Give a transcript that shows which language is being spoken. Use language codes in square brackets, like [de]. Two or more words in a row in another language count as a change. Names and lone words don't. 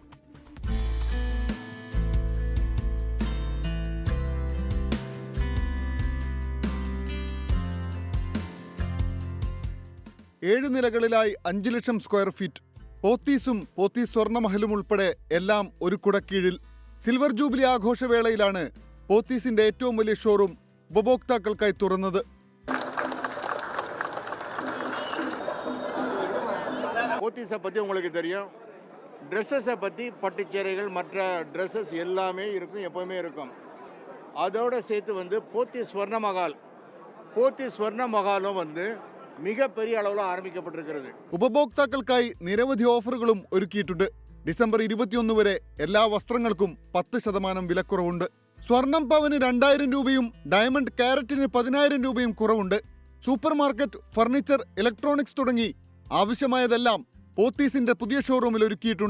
[ml] ഏഴ് നിലകളിലായി 5 ലക്ഷം [en] square feet. [ml] പോത്തീസും പോത്തീസ് സ്വർണ്ണമഹലും ഉൾപ്പെടെ എല്ലാം ഒരു കുടക്കീഴിൽ. [en] silver jubilee [ml] ആഘോഷവേളയിലാണ് പോത്തീസിന്റെ ഏറ്റവും വലിയ ഷോറൂം ഉപഭോക്താക്കൾക്കായി തുറന്നത്. [ta] போத்தீஸை பற்றி உங்களுக்கு தெரியும். ட்ரெஸ்ஸஸை பற்றி பட்டுச்சேரைகள் மற்ற ட்ரெஸ்ஸஸ் எல்லாமே இருக்கும், எப்போவுமே இருக்கும். அதோடு சேர்த்து போத்தீஸ் ஸ்வர்ணமஹால், போத்தீஸ் ஸ்வர்ணமஹாலும் மிகப்பெரிய அளவில் ஆரம்பிக்கப்பட்டிருக்கிறது. [ml] ഉപഭോക്താക്കൾക്കായി നിരവധി ഓഫറുകളും ഒരുക്കിയിട്ടുണ്ട്. ഡിസംബർ 21 വരെ എല്ലാ വസ്ത്രങ്ങൾക്കും 10% വിലക്കുറവുണ്ട്. സ്വർണം പവന് 2000 രൂപയും ഡയമണ്ട് കാരറ്റിന് 10000 രൂപയും കുറവുണ്ട്. [en] super market, furniture, electronics [ml] തുടങ്ങി ആവശ്യമായതെല്ലാം പോത്തീസിന്റെ പുതിയ ഷോറൂമിൽ ഒരുക്കിയിട്ടുണ്ട്.